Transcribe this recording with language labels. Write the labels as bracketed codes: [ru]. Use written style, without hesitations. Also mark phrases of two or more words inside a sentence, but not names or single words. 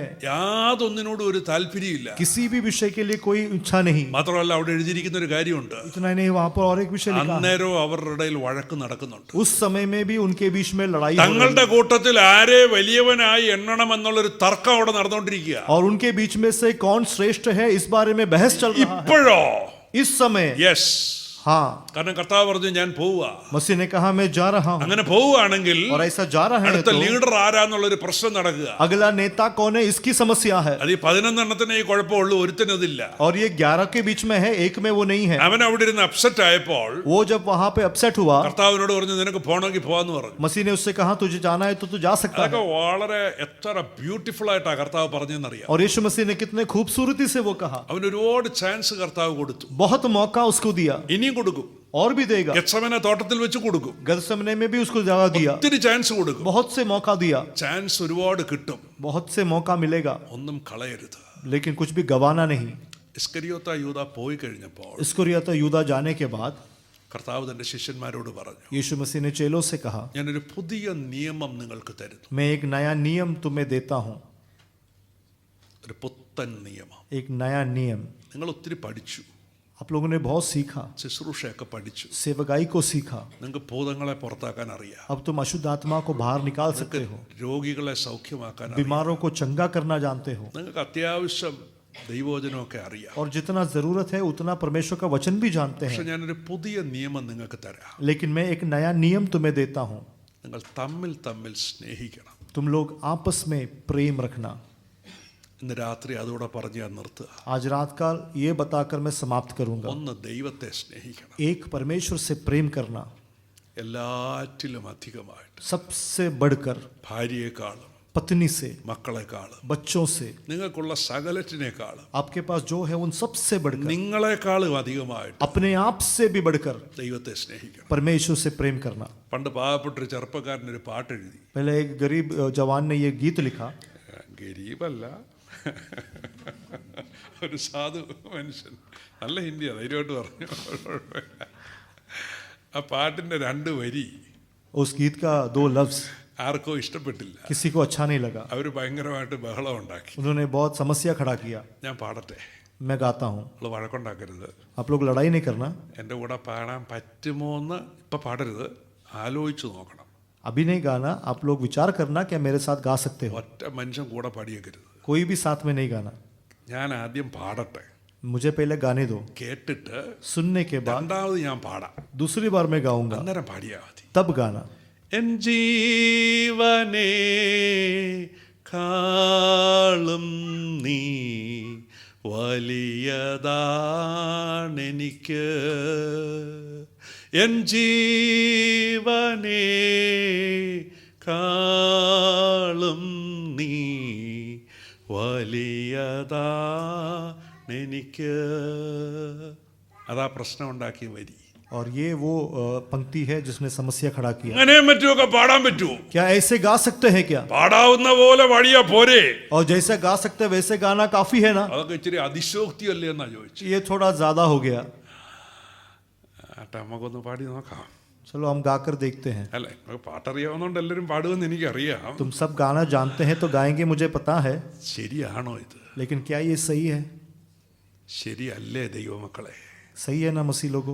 [ml] യാതൊന്നിനോടും ഒരു താല്പര്യമില്ല. [hi] किसी भी विषय के लिए कोई इच्छा नहीं. [ml] മാത്രമല്ല അവിടെ എഴുതിയിരിക്കുന്ന ഒരു കാര്യമുണ്ട്, [hi] इतना नहीं, वहां पर और एक विषय लिखा है. [ml] അന്നേരം അവരുടെ ഇടയിൽ വഴക്ക് നടക്കുന്നുണ്ട്. [hi] उस समय में भी उनके बीच में लड़ाई हो रही [ml] തങ്ങളുടെ [hi] है. [ml] കൂട്ടത്തിൽ ആരെ വലിയവനായി എണ്ണണം എന്നുള്ളൊരു തർക്കം അവിടെ നടന്നുകൊണ്ടിരിക്കുക. [hi] और उनके बीच में से कौन श्रेष्ठ है इस बारे में बहस चल रहा है [ml] ഇപ്പോഴോ? [hi] इस समय. [ml] യെസ്. [hi] हाँ, [ml] കാരണം കർത്താവ് പറഞ്ഞു ഞാൻ പോവുക. [hi] मसीह ने कहा मैं जा रहा हूँ. [ml] അങ്ങനെ പോവുകയാണെങ്കിൽ [hi] और ऐसा जा रहा है [ml] അടുത്ത [hi] तो [ml] ലീഡർ ആരാന്നുള്ളൊരു പ്രശ്നം നടക്കുക. [hi] अगला नेता कौन है इसकी समस्या है. [ml] അത് ഈ 11 എണ്ണത്തിനെ ഈ കുഴപ്പമുള്ളൂ, ഒരുത്തനതില്ല. [hi] और ये 11 के बीच में है, एक में वो नहीं है. [ml] അവൻ അവിടെ ഇരുന്ന് അപ്സെറ്റ് ആയപ്പോൾ [hi] वो जब वहां पे अपसेट हुआ, [ml] കർത്താവിനോട് പറഞ്ഞു നിനക്ക് പോകണമെങ്കിൽ പോവാന്ന് പറഞ്ഞു. [hi] मसीह ने उससे कहा तुझे जाना है तो तू जा सकता [ml] അതൊക്കെ [hi] है. [ml] വളരെ എത്ര ബ്യൂട്ടിഫുൾ ആയിട്ടാ കർത്താവ് പറഞ്ഞെന്നറിയാം. [hi] और यीशु मसीह ने कितने खूबसूरती से वो कहा. [ml] അവന് ഒരുപാട് ചാൻസ് കർത്താവ് കൊടുത്തു, [hi] बहुत मौका उसको दिया, [ml] ഇനിയും കൊടുക്കും. [hi] और भी देगा. [ml] ഗെത്സമനെ തോട്ടത്തിൽ വെച്ച് കൊടുക്കും, [hi] गतसमने में भी उसको जगह दिया, [ml] ഒത്തിരി ചാൻസ് കൊടുക്കും. [hi] बहुत से मौका दिया, [ml] ചാൻസ് ഒരുപാട് കിട്ടും, [hi] बहुत से मौका मिलेगा, [ml] ഒന്നും കളയരുത്. [hi] लेकिन कुछ भी गवाना नहीं. [ml] ഇസ്കരിയോത്ത യൂദാ പോയി കഴിഞ്ഞപ്പോൾ [hi] इस्करियोता यूदा जाने के बाद [ml] കർത്താവ് തന്റെ ശിഷ്യന്മാരോട് പറഞ്ഞു, [hi] यीशु मसीह ने चेलों से कहा [ml] ഞാനൊരു പുതിയ നിയമം നിങ്ങൾക്ക് തരുന്നു. [hi] मैं एक नया नियम तुम्हें देता हूँ. [ml] ഒരു പുത്തൻ നിയമം. [hi] एक नया नियम. [ml] നിങ്ങൾ ഒത്തിരി പഠിച്ചു, [hi] आप लोगों ने बहुत सीखा, [ml] ശുശ്രൂഷയൊക്കെ പഠിച്ചു, [hi] सेवकाई को सीखा. [ml] നിങ്ങൾക്ക് ഭൂതങ്ങളെ പുറത്താക്കാൻ അറിയാം, [hi] अब तुम अशुद्ध आत्मा को बाहर निकाल सकते हो, [ml] രോഗികളെ സൗഖ്യമാക്കാൻ അറിയാം, [hi] बीमारों को चंगा करना जानते हो, [ml] നിങ്ങൾക്ക് അത്യാവശ്യം ദൈവവചനമൊക്കെ അറിയാം. [hi] और जितना जरूरत है उतना परमेश्वर का वचन भी जानते [ml] പക്ഷെ [hi] हैं. [ml] ഞാനൊരു പുതിയ നിയമം നിങ്ങൾക്ക് തരാം. [hi] लेकिन मैं एक नया नियम तुम्हें देता हूँ. [ml] നിങ്ങൾ തമ്മിൽ തമ്മിൽ സ്നേഹിക്കണം. [hi] तुम लोग आपस में प्रेम रखना. [ml] ഇന്ന് രാത്രി അതോടെ പറഞ്ഞ് ഞാൻ നിർത്തുക. [hi] आज रात का ये बताकर मैं समाप्त करूंगा. [ml] ഒന്ന് ദൈവത്തെ സ്നേഹിക്കണം, [hi] एक परमेश्वर से प्रेम करना, [ml] എല്ലാറ്റിലും അധികമായിട്ട്. [hi] सबसे बढ़कर, [ml] ഭാര്യയെക്കാളും [hi] पत्नी से, [ml] മക്കളെക്കാളും [hi] बच्चों से, [ml] നിങ്ങൾക്കുള്ള സകലറ്റിനേക്കാളും [hi] आपके पास जो है उन सबसे बढ़कर, [ml] നിങ്ങളെക്കാളും അധികമായിട്ട് [hi] अपने आप से भी बढ़कर [ml] ദൈവത്തെ സ്നേഹിക്കണം. [hi] परमेश्वर से प्रेम करना. [ml] പണ്ട് പാവപ്പെട്ടൊരു ചെറുപ്പക്കാരനൊരു പാട്ടെഴുതി. [hi] पहले एक गरीब जवान ने ये गीत लिखा. [ml] ഗരീബല്ല, ഒരു സാധു മനുഷ്യൻ, നല്ല ഹിന്ദിയാ, ധൈര്യമായിട്ട് പറഞ്ഞു. ആ പാട്ടിൻ്റെ 2 വരി [hi] उस गीत का 2 लफ्ज [ml] ആർക്കോ ഇഷ്ടപ്പെട്ടില്ല. [hi] किसी को अच्छा नहीं लगा. [ml] അവർ ഭയങ്കരമായിട്ട് ബഹളം ഉണ്ടാക്കി. [hi] उन्होंने बहुत समस्या खड़ा किया. [ml] ഞാൻ പാടട്ടെ, [hi] मैं गाता हूँ, [ml] അവൾ വഴക്കുണ്ടാക്കരുത്. [hi] आप लोग लड़ाई नहीं करना. [ml] എൻ്റെ കൂടെ പാടാൻ പറ്റുമോ എന്ന് ഇപ്പം പാടരുത്, ആലോചിച്ച് നോക്കണം. [hi] अभी नहीं गाना, आप लोग विचार करना क्या मेरे साथ गा सकते हो. [ml] ഒറ്റ മനുഷ്യൻ കൂടെ പാടിയേക്കരുത്. [hi] कोई भी साथ में नहीं गाना. [ml] ഞാൻ ആദ്യം പാടട്ടെ, [hi] मुझे पहले गाने दो, [ml] കേട്ടിട്ട് [hi] सुनने के बाद [ml] രണ്ടാമത് ഞാൻ പാടാം, [hi] दूसरी बार मैं गाऊंगा, [ml] അന്നേരം പാടിയാൽ മതി. [hi] तब गाना. [ml] എൻ ജീവനേ കാളും നീ വലിയതാണെനിക്ക്, എൻ ജീവനേ കാളും നീ വലിയതാണെനിക്ക്. അതാ പ്രശ്നം ഉണ്ടാക്കിയ വരി. [hi] और ये वो पंक्ति है जिसने समस्या खड़ा किया. [ml] അങ്ങനെ പറ്റുമൊക്കെ പാടാൻ പറ്റുമോ? [hi] क्या ऐसे गा सकते हैं क्या? [ml] പാടാവുന്ന പോലെ പാടിയാ പോരെ? [hi] और जैसे गा सकते हैं वैसे गाना काफी है ना? [ml] അതൊക്കെ ഇച്ചിരി അതിശോക്തിയല്ലേ എന്നാ ചോദിച്ചു. [hi] ये थोड़ा ज्यादा हो गया. [ml] ആട്ടെ, നമുക്കൊന്ന് പാടി നോക്കാം. [hi] चलो हम गाकर देखते हैं. [ml] അല്ലേ, നമുക്ക് പാട്ടറിയാവുന്നതുകൊണ്ട് എല്ലാവരും പാടുമെന്ന് എനിക്കറിയാം. [hi] तुम सब गाना जानते हैं तो गाएंगे, मुझे पता है. [ml] ശരിയാണോ ഇത്? [hi] लेकिन क्या ये सही है? [ml] ശരിയല്ലേ ദൈവമക്കളെ? [hi] सही है ना मसीह लोगों?